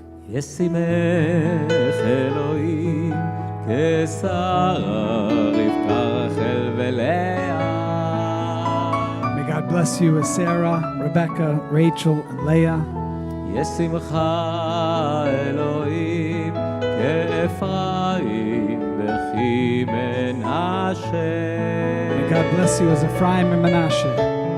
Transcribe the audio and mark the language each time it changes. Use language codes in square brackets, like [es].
[he] ישימך אלוהים כשרה רבקה רחל ולאה. [en] May God bless you as Sarah, Rebecca, Rachel, and Leah. [he] ישימך אלוהים כאפרים וכי מנשה. [en] May God bless you as Ephraim and Manasseh.